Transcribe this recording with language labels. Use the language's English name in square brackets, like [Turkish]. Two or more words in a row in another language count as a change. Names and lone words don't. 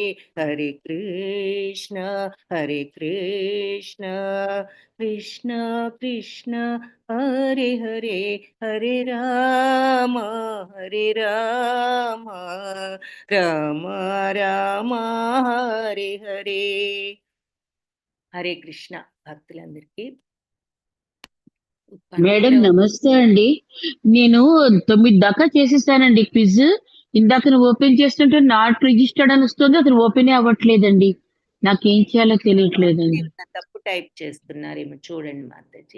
[Sanskrit] హరే కృష్ణ కృష్ణ హరే హరే, హరే రామ రామ రామ హరే హరే. [Telugu] హరే కృష్ణ. భక్తులందరికీ మేడం నమస్తే అండి. నేను 9 దాకా చేసేసానండి క్విజ్. ఇందాక ఓపెన్ చేస్తుంటే [English] not registered [Telugu] అని వస్తుంది, అసలు ఓపెన్ అవ్వట్లేదండి. నాకేం చేయాలో తెలియట్లేదండి. తప్పు టైప్ చేస్తున్నారేమో చూడండి మాతాజీ.